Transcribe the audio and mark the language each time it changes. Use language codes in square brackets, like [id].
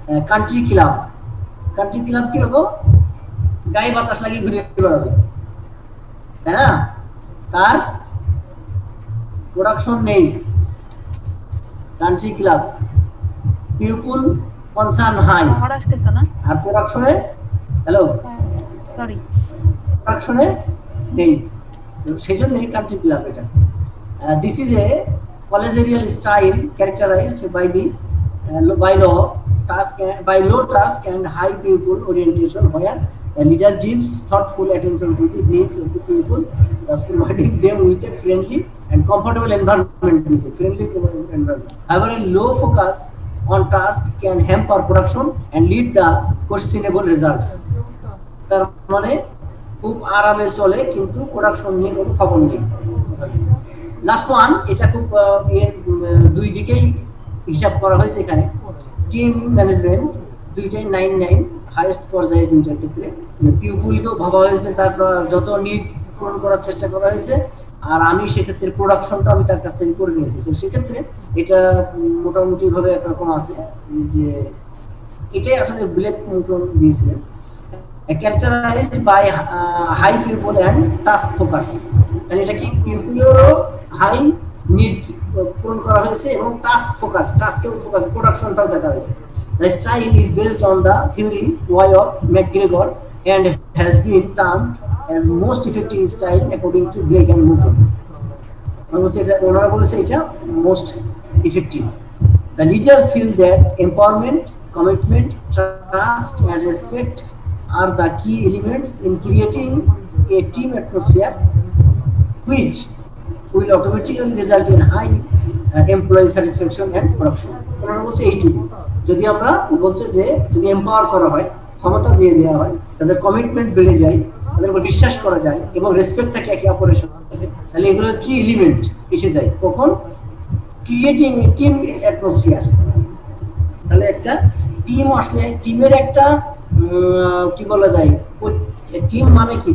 [bn] Country club, country club কিরকম, গায়ে বাতাস লাগিয়ে ঘুরে বেড়াবে, তাই না, তার প্রোডাকশন নেই। Country club, people concern high, আর প্রোডাকশনে হ্যালো [en] sorry [bn] প্রোডাকশনে নেই, সেই জন্য কান্ট্রি ক্লাব। [en] এটা this is a collegial style characterised by the by low task and high people orientation, where the leader gives thoughtful attention to the needs of the people, thus providing them with a friendly and comfortable environment. This is a friendly environment. However, a low focus on task can hamper production and lead the questionable results। [bn] তার মানে খুব আরামে চলে কিন্তু production নিয়ে কোনো খবর নেই। লাস্ট ওয়ান, এটা খুব দুই দিকেই হিসাব করা হয়েছে এখানে। টিম ম্যানেজমেন্ট, দুইটাই 9-9 হাইয়েস্ট পর্যায়ে, দুইটার ক্ষেত্রে পিপলকেও ভাবা হয়েছে, তারপর যত নিড পূরণ করার চেষ্টা করা হয়েছে, আর আমি সেক্ষেত্রে প্রোডাকশনটা আমি তার কাছ থেকে করে নিয়েছি। তো সেক্ষেত্রে এটা মোটামুটি ভাবে একরকম আছে, যে এটাই আসলে ব্ল্যাক নিউটন দিয়েছিলেন। [en] characterised by high people and task focus, [bn] তাহলে এটা কি পিপলেরও হাই নিড পূরণ করা হয়েছে এবং টাস্ক ফোকাস, টাস্কেও ফোকাস, প্রোডাকশনটাও দেখা হয়েছে। [en] The style is based on the theory why of McGregor and has been termed as most effective style according to Blake and Newton। [bn] ওনারা বলেছে এটা most effective. [en] The leaders feel that empowerment, commitment, trust and respect are the key elements in creating a team atmosphere which will automatically result in high employee satisfaction and production। [bn] ওনারা বলছে এইটুকু, যদি আমরা বলছে যে যদি এম্পাওয়ার করা হয়, ক্ষমতা দিয়ে দেওয়া হয়, তাদের কমিটমেন্ট বেড়ে যায়, তাদের উপর বিশ্বাস করা যায় এবং রেসপেক্ট থাকে একে অপরের সাথে, তাহলে এগুলো কি এলিমেন্ট এসে যায় কখন? [en] Creating a team atmosphere. [bn] তাহলে একটা টিম আসলে টিমের একটা কি বলা যায়, টিম মানে কি?